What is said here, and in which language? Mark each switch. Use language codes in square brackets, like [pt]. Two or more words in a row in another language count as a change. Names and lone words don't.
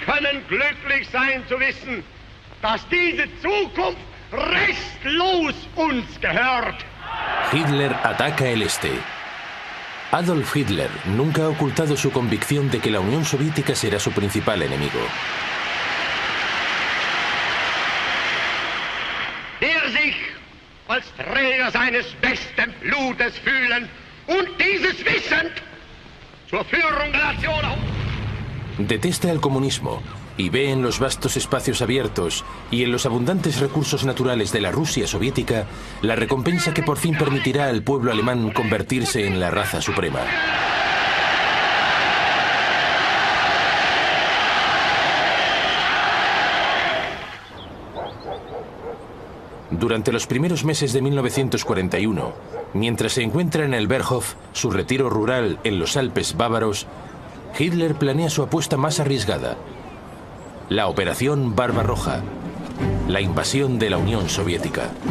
[de] können glücklich sein zu wissen, dass diese Zukunft restlos uns gehört. [es] Hitler ataca el este. Adolf Hitler nunca ha ocultado su convicción de que la Unión Soviética será su principal enemigo. [de] Der sich als Träger seines besten Blutes fühlen und dieses Wissen zur Führung der Nation. [es] Detesta el comunismo y ve en los vastos espacios abiertos y en los abundantes recursos naturales de la Rusia soviética la recompensa que por fin permitirá al pueblo alemán convertirse en la raza suprema. Durante los primeros meses de 1941, mientras se encuentra en el Berghof, su retiro rural en los Alpes bávaros, Hitler planea su apuesta más arriesgada: la Operación Barbarroja, la invasión de la Unión Soviética.